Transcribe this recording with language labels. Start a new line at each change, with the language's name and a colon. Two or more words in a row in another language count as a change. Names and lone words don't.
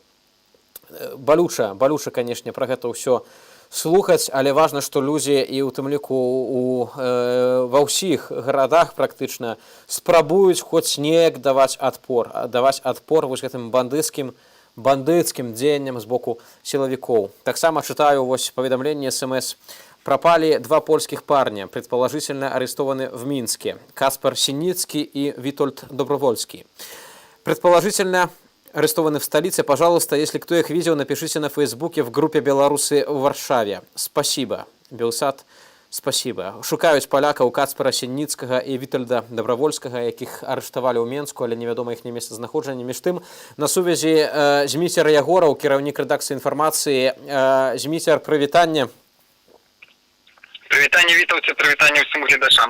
Belarusian: Балюча, канешне, пра гэта ўсё слухаць, але важна, што людзі і ў тым ліку ва ўсіх гарадах практычна спрабуюць хоць неяк даваць адпор вось гэтым бандыцкім дзеянням з боку сілавікоў. Таксама чытаю вось паведамленне СМС.
Russian: Пропали 2 польских парня, предположительно арестованы в Минске. Каспар Синицкий и Витольд Добровольский. Предположительно арестованы в столице. Пожалуйста, если кто их видел, напишите на Фейсбуке в группе «Белорусы в Варшаве». Спасибо. Белсад, спасибо.
Belarusian: Шукаюць палякаў Каспара Сініцкага і Вітальда Добровольскага, якіх арыштавалі ў Менску, але невядома іх месцазнаходжанне. Між тым, на сувязі Зміцер Ягораў, кіраўнік рэдакцыі інфармацыі. Зміцер, прывітанне. Прывітанне, Вітаўце, прывітанне ўсім гледачам.